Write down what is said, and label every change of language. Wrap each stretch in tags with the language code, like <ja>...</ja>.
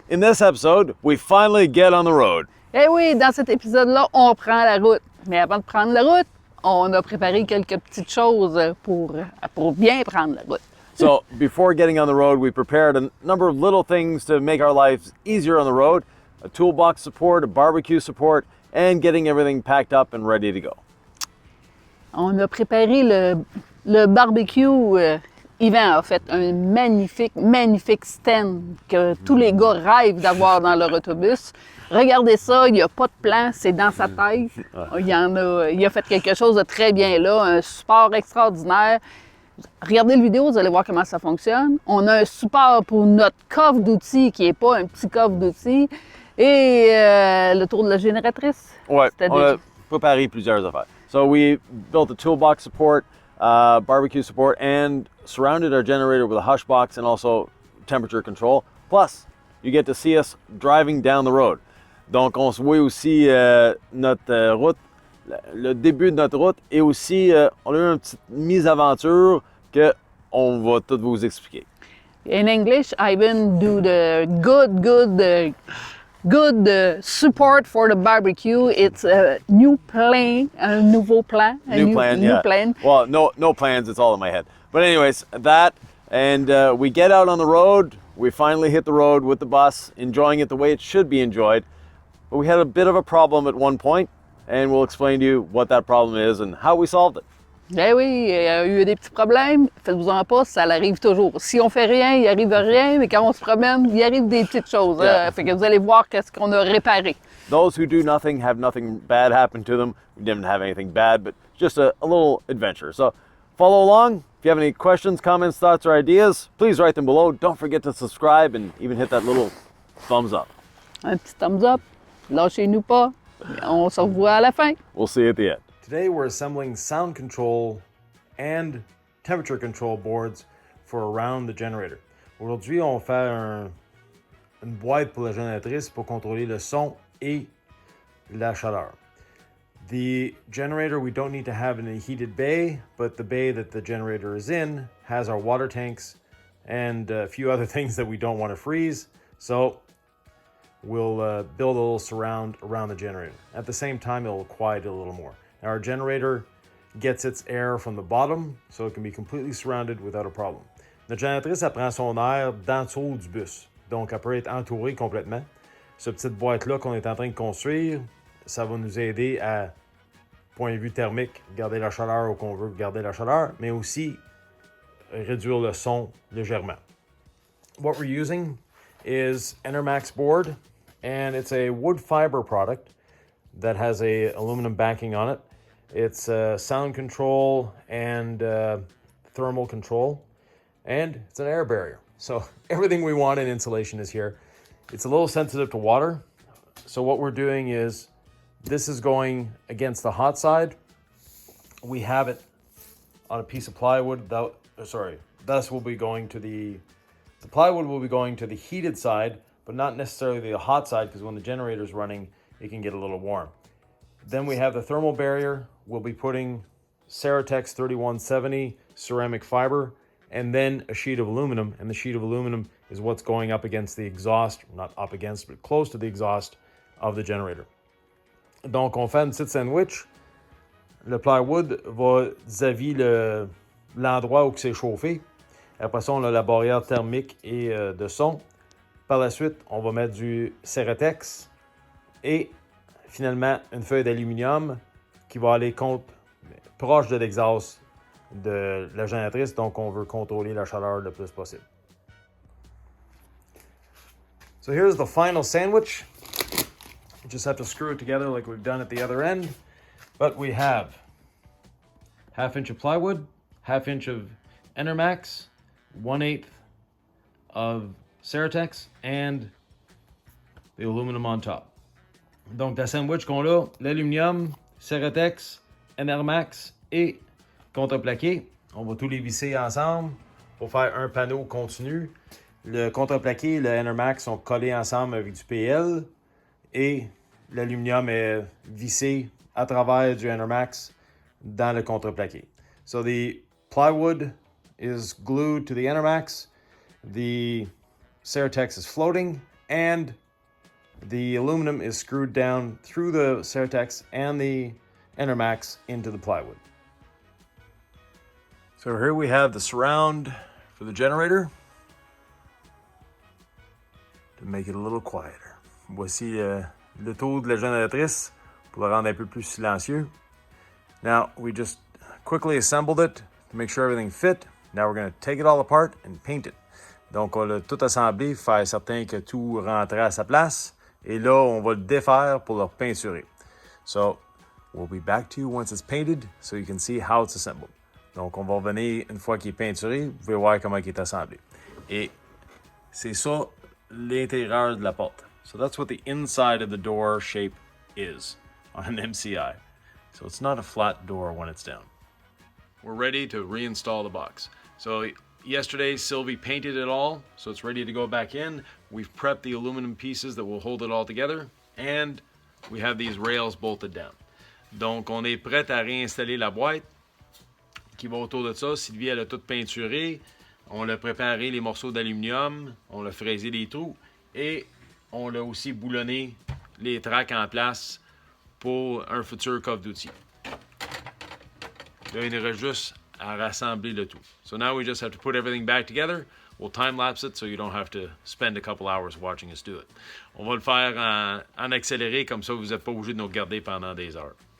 <en>In this episode, we finally get on the road.</en> <fr>Eh oui, dans cet épisode-là, on prend la route. Mais avant de prendre la route, on a préparé quelques petites choses pour bien prendre la route.</fr> <en>So before getting on the road, we prepared a number of little things to make our lives easier on the road. A toolbox support, a barbecue support, and getting everything packed up and ready to go.</en> <fr>On a préparé le barbecue. Yvan a fait un magnifique stand que tous les gars rêvent d'avoir dans leur autobus. Regardez ça, il n'y a pas de plan, c'est dans sa tête. Il a fait quelque chose de très bien là, un support extraordinaire. Regardez la vidéo, vous allez voir comment ça fonctionne. On a un support pour notre coffre d'outils qui n'est pas un petit coffre d'outils. Et le tour de la génératrice. Ouais, on a préparé plusieurs affaires.</fr> <en>So we built a toolbox support, barbecue support, and surrounded our generator with a hush box and also temperature control. Plus, you get to see us driving down the road.</en> <fr>Donc, on se voit aussi notre route, le début de notre route, et aussi, on a eu une petite mise-aventure qu'on va tout vous expliquer.</fr> <en>In English, Ivan do the good support for the barbecue. It's a new plan, a</en> <fr>nouveau plan.</fr> <en>New plan. Well, no plans, it's all in my head. But anyways, that, and we get out on the road. We finally hit the road with the bus, enjoying it the way it should be enjoyed. But we had a bit of a problem at one point, and we'll explain to you what that problem is and how we solved it.</en> <fr>Eh oui, il y a eu des petits problèmes. Faites-vous-en pas, ça arrive toujours. Si on fait rien, il arrive rien, mais quand on se promène, il arrive des petites choses.</fr> <en>Yeah.</en> <fr>Fait que vous allez voir qu'est-ce qu'on a réparé.</fr> <en>Those who do nothing have nothing bad happen to them. We didn't have anything bad, but just a little adventure. So follow along. If you have any questions, comments, thoughts, or ideas, please write them below. Don't forget to subscribe and even hit that little thumbs up.</en> <fr>Un petit</fr> <en>thumbs up.</en> <fr>Lâchez-nous pas. On se revoit à la fin.</fr> <en>We'll see you at the end. Today we're assembling sound control and temperature control boards for around the generator.</en> <fr>Aujourd'hui, on va faire une boîte pour la génératrice pour contrôler le son et la chaleur.</fr> <en>The generator, we don't need to have in a heated bay, but the bay that the generator is in has our water tanks and a few other things that we don't want to freeze. So we'll build a little surround around the generator. At the same time, it'll quiet it a little more. Now, our generator gets its air from the bottom, so it can be completely surrounded without a problem.</en> <fr>Notre génératrice, elle prend son air dans le dessous du bus. Donc, elle peut être entourée complètement. Cette petite boîte-là qu'on est en train de construire, ça va nous aider à, point de vue thermique, garder la chaleur où qu'on veut garder la chaleur, mais aussi réduire le son légèrement.</fr> <en>What we're using is Enermax board, and it's a wood fiber product that has a aluminum backing on it. It's sound control and thermal control, and it's an air barrier. So everything we want in insulation is here. It's a little sensitive to water. So what we're doing is, this is going against the hot side. We have it on a piece of plywood. Thus will be going to the plywood will be going to the heated side, but not necessarily the hot side, because when the generator is running, it can get a little warm. Then we have the thermal barrier. We'll be putting Ceratex 3170 ceramic fiber, and then a sheet of aluminum. And the sheet of aluminum is what's going up against the exhaust, not up against, but close to the exhaust of the generator.</en> <fr>Donc, on fait une petite sandwich. Le plywood va vis-à-vis l'endroit où c'est chauffé. Après ça, on a la barrière thermique et de son. Par la suite, on va mettre du Ceratex et finalement une feuille d'aluminium qui va aller proche de l'exhaust de la génératrice. Donc, on veut contrôler la chaleur le plus possible.</fr> <en>So here's the final sandwich. You just have to screw it together like we've done at the other end. But we have 1/2 inch of plywood, 1/2 inch of Enermax, 1/8 of Ceratex, and the aluminum on top.</en> <fr>Donc, la sandwich qu'on a, l'aluminium, Ceratex, Enermax et contreplaqué. On va tous les visser ensemble pour faire un panneau continu. Le contreplaqué et le Enermax sont collés ensemble avec du PL et l'aluminium est vissé à travers du Enermax dans le contreplaqué.</fr> <en>So the plywood is glued to the Enermax the Ceratex is floating and the aluminum is screwed down through the Ceratex and the Enermax into the plywood. So here we have the surround for the generator to make it a little quieter.</en> <fr>Voici le tour de la génératrice pour le rendre un peu plus silencieux.</fr> <en>Now we just quickly assembled it to make sure everything fit. Now we're going to take it all apart and paint it.</en> <fr>Donc on l'a tout assemblé, faire certain que tout rentre à sa place. Et là, on va le défaire pour le peinturer.</fr> <en>So we'll be back to you once it's painted so you can see how it's assembled.</en> <fr>Donc on va revenir une fois qu'il est peinturé, vous pouvez voir comment il est assemblé. Et c'est ça l'intérieur de la porte.</fr> <en>So that's what the inside of the door shape is on an MCI. So it's not a flat door when it's down. We're ready to reinstall the box. So yesterday, Sylvie painted it all, so it's ready to go back in. We've prepped the aluminum pieces that will hold it all together, and we have these rails bolted down.</en> <fr>Donc, on est prêt à réinstaller la boîte qui va autour de ça. Sylvie, elle a tout peinturé. On a préparé les morceaux d'aluminium, on a fraisé les trous, et on a aussi boulonné les tracks en place pour un futur coffre d'outils. Là, il nous reste juste à rassembler le tout.</fr> <en>So now we just have to put everything back together. We'll time-lapse it so you don't have to spend a couple hours watching us do it.</en> <fr>On va le faire en accéléré, comme ça vous n'êtes pas obligé de nous regarder pendant des heures.</fr>